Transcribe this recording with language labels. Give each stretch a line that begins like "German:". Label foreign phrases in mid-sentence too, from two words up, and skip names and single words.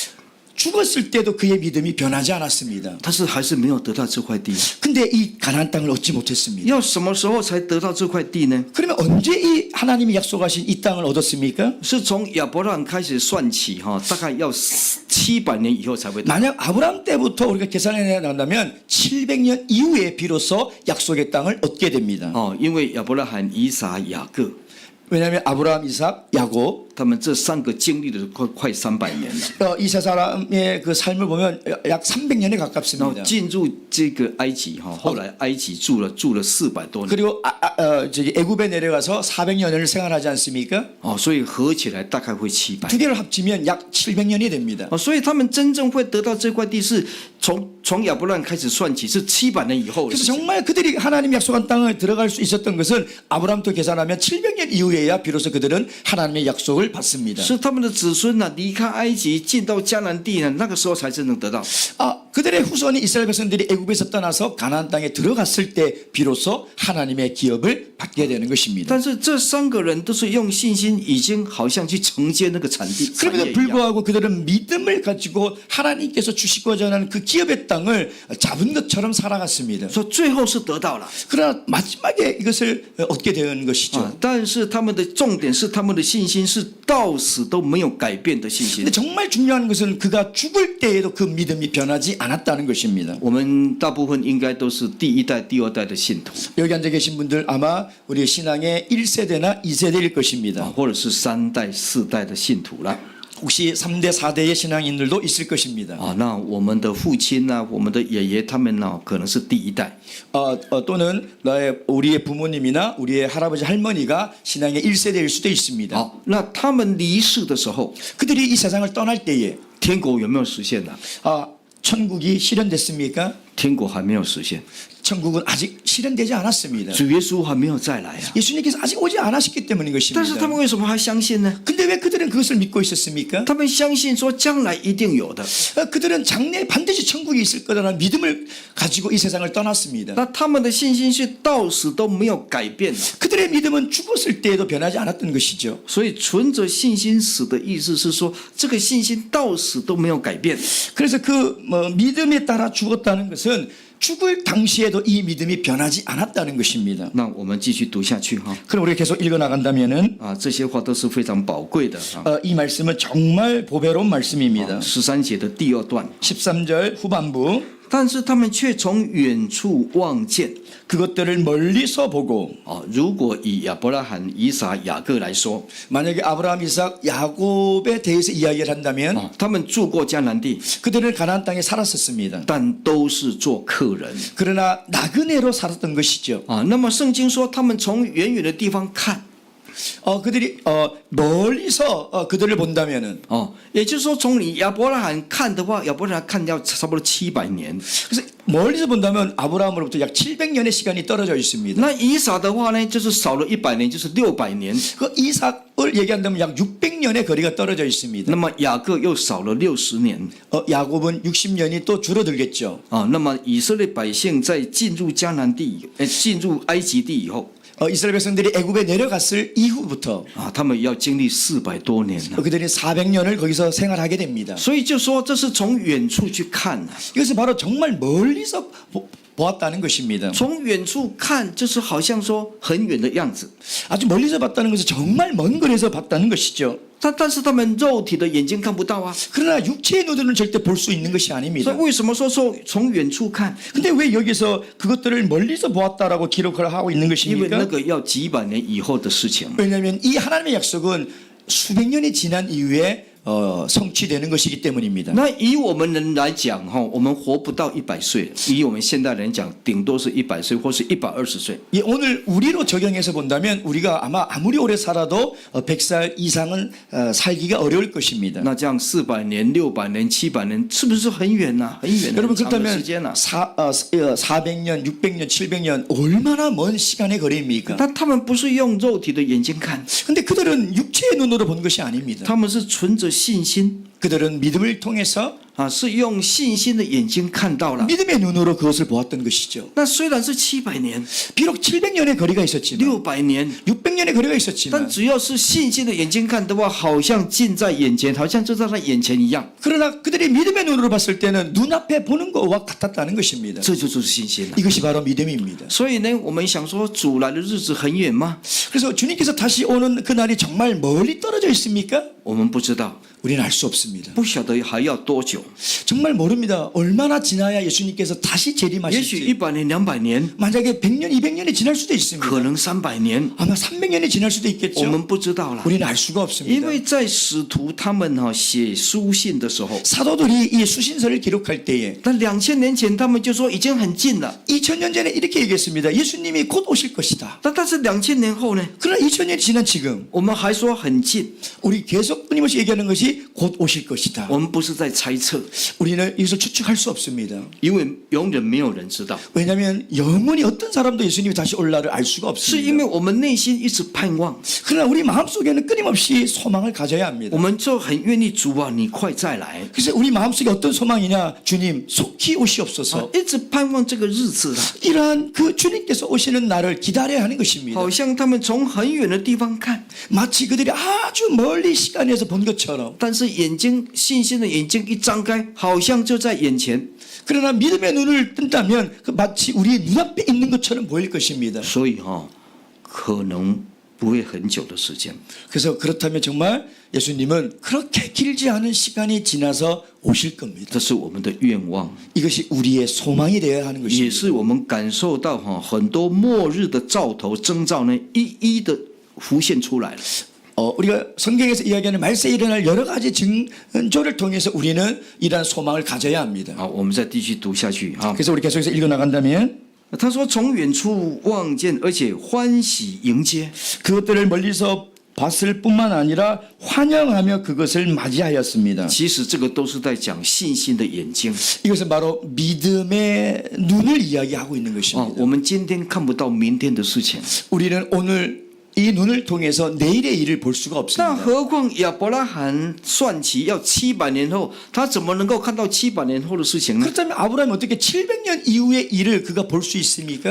Korean: 죽었을 때도 그의 믿음이 변하지 않았습니다.
Chinese: 但是还是没有得到这块地。
Korean: 근데 이 가나안 땅을 얻지 못했습니다.
Chinese: 要什么时候才得到这块地呢？
Korean: 그러면 언제 이 하나님이 약속하신 이 땅을 얻었습니까?
Chinese: 是从亚伯拉罕开始算起哈，大概要700年以后才会得。
Korean: 만약 아브라함 때부터 우리가 계산해 나간다면 700년 이후에 비로소 약속의 땅을 얻게 됩니다.
Chinese: 因为亚伯拉罕、以撒、雅各，
Korean: 왜냐하면 아브라함, 이삭, 야곱
Chinese: 他们这3个经历了快300年了，
Korean: 이 세 사람의 그 삶을 보면 약 300년에
Chinese: 然后
Korean: 가깝습니다.
Chinese: 进入这个埃及哈，后来埃及住了400多年，
Korean: 그리고 저기 애굽에 내려가서 400년을 생활하지 않습니까?
Chinese: 所以合起来大概会700。
Korean: 두 개를 합치면 약 700년이 됩니다.
Chinese: 所以他们真正会得到这块地是从亚伯拉罕开始算起，是700年以后的
Korean: 그래서
Chinese: 事情。
Korean: 정말 그들이 하나님 약속한 땅에 들어갈 수 있었던 것은 아브라함부터 계산하면 700년 이후에야 비로소 그들은 하나님의 약속을 받습니다.
Chinese: 是他们的子孙呢、离开埃及进到迦南地呢，那个时候才真正得到。
Korean: 그들의 후손이 이스라엘 백성들이 애굽에서 떠나서 가나안 땅에 들어갔을 때 비로소 하나님의 기업을 받게 되는 것입니다.
Chinese: 但是这3个人都是用信心，已经好像去承接那个产业
Korean: 그럼에도
Chinese: 一样。
Korean: 불구하고 그들은 믿음을 가지고 하나님께서 주시고자 하는 그 기업의 땅을 잡은 것처럼 살아갔습니다.
Chinese: 说最后是得到了，
Korean: 그러나 마지막에 이것을 얻게 되는 것이죠.
Chinese: 但是他们的重点是他们的信心是到死都没有改变的信心
Korean: 근데 。 정말 중요한 것은 그가 죽을 때에도 그 믿음이 변하지 않았다는 것입니다.
Chinese: 我们大部分应该都是第1代、第2代的信徒，
Korean: 여기 앉아 계신 분들 아마 우리 신앙의 1세대나 2세대일 것입니다.
Chinese: 或者是3代、4代的信徒了。
Korean: 혹시 3대, 4대의 신앙인들도 있을 것입니다.
Chinese: 那我们的父亲呢、我们的爷爷他们呢，可能是第1代。
Korean: 또는 우리의 부모님이나 우리의 할아버지, 할머니가 신앙의 1세대일 수도 있습니다.
Chinese: 那他们离世的时候，
Korean: 그들이 이 세상을 떠날 때에
Chinese: 天国有没有实现呢？
Korean: 천국이 실현됐습니까?
Chinese: 天国还没有实现，
Korean: 천국은 아직 실현되지 않았습니다.
Chinese: 主耶稣还没有再来啊。
Korean: 예수님께서 아직 오지 않으셨기 때문인
Chinese: 但是他
Korean: 것입니다.
Chinese: 们为什么还相信呢？
Korean: 근데 왜 그들은 그것을 믿고 있었습니까?
Chinese: 他们相信说将来一定有的。
Korean: 그들은 장래에 반드시 천국이 있을 거라는 믿음을 가지고 이 세상을 떠났습니다.
Chinese: 那他们的信心是到死都没有改变的。
Korean: 그들의 믿음은 죽었을 때에도 변하지 않았던 것이죠.
Chinese: 所以存着信心死的意思是说，这个信心到死都没有改变。
Korean: 그래서 그 믿음에 따라 죽었다는 것은 죽을 당시에도 이 믿음이 변하지 않았다는 것입니다.
Chinese: 那我们继续读下去哈。
Korean: 그럼 우리가 계속 읽어 나간다면은
Chinese: 这些话都是非常宝贵的啊。
Korean: 이 말씀은 정말 보배로운 말씀입니다.
Chinese: 13 节的第2段，
Korean: 13절 후반부
Chinese: 但是他们却从远处望见。
Korean: 그것들을 멀리서 보고
Chinese: 如果以亚伯拉罕、以撒、雅各来说，
Korean: 만약에 아브라함, 이삭, 야곱에 대해서 이야기를 한다면
Chinese: 他们住过迦南地，
Korean: 그들은 가나안 땅에 살았었습니다.
Chinese: 但都是做客人。
Korean: 그러나 나그네로 살았던 것이죠.
Chinese: 那么圣经说他们从远远的地方看，
Korean: 그들이 멀리서 그들을 본다면은
Chinese: 也就是说，从你亚伯拉罕看的话，亚伯拉罕看要差不多700年。
Korean: 그래서 멀리서 본다면 아브라함으로부터 약 700년의 시간이 떨어져 있습니다.
Chinese: 那以撒的话呢，就是少了100年，就是600年。
Korean: 그 이삭을 얘기한다면 약 600년의 거리가 떨어져 있습니다.
Chinese: 那么雅各又少了60年。
Korean: 야곱은 60년이 또 줄어들겠죠.
Chinese: 那么以色列百姓在进入迦南地、进入埃及地以后，
Korean: 이스라엘 백성들이 애굽에 내려갔을 이후부터
Chinese: 他们要经历400多年了。
Korean: 그들이 400년을 거기서 생활하게 됩니다.
Chinese: 所以就说这是从远处去看
Korean: 이것은 바로 정말 멀리서 보았다는 것입니다.
Chinese: 从远处看就是好像说很远的样子，
Korean: 아주 멀리서 봤다는 것은 정말 먼 거리에서 봤다는 것이죠.
Chinese: 但是他们肉体的眼睛看不到啊。
Korean: 그러나 육체의 눈으로는 절대 볼 수 있는 것이
Chinese: 所
Korean: 아닙니다.
Chinese: 以为什么说从远处看？
Korean: 근데 왜 여기서 그것들을 멀리서 보았다라고 기록을 하고 있는
Chinese: 因为那
Korean: 것입니까?
Chinese: 个要几百年以后的事情。
Korean: 왜냐하면 이 하나님의 약속은 수백 년이 지난 이후에 성취되는 것이기 때문입니다.
Chinese: 那以我们人来讲我们活不到100岁，以我们现代人讲，顶多是100岁或是120岁。
Korean: 오늘 우리로 적용해서 본다면 우리가 아무리 오래 살아도 100살 이상은 살기가 어려울 것입니다.
Chinese: 那这样400年、600年、700年，是不是很远呐、很远的
Korean: 여러분
Chinese: 很长的
Korean: 그렇다면
Chinese: 时间呐、
Korean: 400년, 600년, 700년 얼마나 먼 시간의 거리입니까?
Chinese: 但他们不是用肉体的眼睛看，
Korean: 근데 그들은 육체의 눈으로 본 것이 아닙니다.
Chinese: 他们是存着信心
Korean: 그들은 믿음을 통해서
Chinese: 是用信心的眼睛看到了。
Korean: 믿음의 눈으로 그것을 보았던 것이죠.
Chinese: 那虽然是700年、
Korean: 비록 700년의 거리가 있었지만
Chinese: 600年，
Korean: 600년의 거리가
Chinese: 但
Korean: 있었지만
Chinese: 只要是信心的眼睛看的话，好像近在眼前，好像就在他眼前一样。
Korean: 그러나 그들이 믿음의 눈으로 봤을 때는 눈앞에 보는 것과 같았다는 것입니다.
Chinese: 这就是信心了。
Korean: 이것이 바로 믿음입니다.
Chinese: 所以呢，我们想说主来的日子很远吗？
Korean: 그래서 주님께서 다시 오는 그날이 정말 멀리 떨어져 있습니까?
Chinese: 我们不知道，
Korean: 우리는 알 수 없습니다.
Chinese: 不晓得还要多久。
Korean: 정말 모릅니다. 얼마나 지나야 예수님께서 다시
Chinese: 也许
Korean: 재림하실지.
Chinese: 100年、200年，
Korean: 만약에 100년, 200년이 지날 수도 있습니다.
Chinese: 可能300年，
Korean: 아마 300년이 지날 수도
Chinese: 我
Korean: 있겠죠.
Chinese: 们不知道了。
Korean: 우리는 알 수가
Chinese: 因
Korean: 없습니다.
Chinese: 为在使徒他们写书信的时候，
Korean: 사도들이 이 수신서를 기록할 때에
Chinese: 但2000年前他们就说已经很近了。
Korean: 2000년 전에 이렇게 얘기했습니다. 예수님이 곧 오실 것이다.
Chinese: 但是2000年后呢，
Korean: 그러나 2000년이 지난 지금
Chinese: 我们还说很近，
Korean: 우리 계속 끊임없이 얘기하는 것이 곧 오실 것이다.
Chinese: 我们不是在猜测，
Korean: 우리는 이것을 추측할 수 없습니다.
Chinese: 因为永远没有人知道，
Korean: 왜냐하면 영원히 어떤 사람도 예수님이 다시 올 날을 알 수가
Chinese: 是因
Korean: 없습니다.
Chinese: 为我们内心一直盼望，
Korean: 그러나 우리 마음속에는 끊임없이 소망을 가져야 합니다.
Chinese: 我们就很愿意主啊，你快再来，
Korean: 그래서 우리 마음속에 어떤 소망이냐? 주님 속히 오시옵소서.
Chinese: 一直盼望这个日子了。
Korean: 이러한 그 주님께서 오시는 날을 기다려야 하는 것입니다.
Chinese: 好像他们从很远的地方看，
Korean: 마치 그들이 아주 멀리 시간에서 본 것처럼.
Chinese: 但是眼睛信心的眼睛一张开，好像就在眼前。
Korean: 그러나 믿음의 눈을 뜬다면 그 마치 우리 눈앞에 있는 것처럼 보일 것입니다.
Chinese: 所以可能不会很久的时间。
Korean: 그래서 그렇다면 정말 예수님은 그렇게 길지 않은 시간이 지나서 오실 겁니다.
Chinese: 这是我们的愿望，
Korean: 이것이 우리의 소망이 되어야 하는
Chinese: 也
Korean: 것입니다.
Chinese: 是我们感受到很多末日的兆头征兆呢，一一的浮现出来了。
Korean: 우리가 성경에서 이야기하는 말세에 일어날 여러 가지 징조를 통해서 우리는 이러한 소망을 가져야 합니다.
Chinese: 好，我们再继续读下去啊。
Korean: 그래서 우리 계속해서 읽어나간다면
Chinese: 他说：“从远处望见，而且欢喜迎接。
Korean: 그것들을 멀리서 봤을 뿐만 아니라 환영하며 그것을 맞이하였습니다.
Chinese: 其实这个都是在讲信心的眼睛
Korean: 이것은 바로 믿음의 눈을 이야기하고 있는
Chinese: 啊。
Korean: 것입니다.
Chinese: 我们今天看不到明天的事情，
Korean: 우리는 오늘 이 눈을 통해서 내일의 일을 볼 수가
Chinese: 那
Korean: 없습니다.
Chinese: 何况亚伯拉罕算起要700年后，他怎么能够看到700年后的事情呢？
Korean: 그렇다면 아브라함이 어떻게 700년 이후의 일을 그가 볼 수 있습니까?